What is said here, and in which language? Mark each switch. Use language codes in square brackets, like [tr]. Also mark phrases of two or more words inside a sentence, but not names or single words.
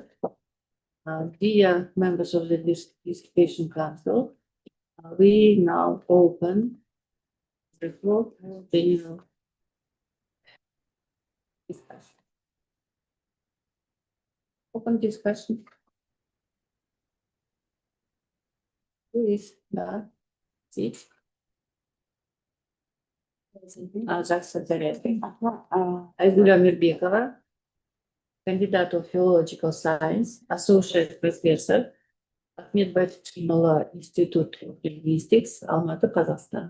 [en] Dear members of the Dissertation Council, we now open the floor for the discussion. Open discussion. Please, sit. [kk] Жақсы, жарайды. [en] Айгүл Амирбекова, кандидат of Philological Science, Associate Professor, Ахмет Байтұрсынұлы Institute of Linguistics, Алматы, Қазақстан.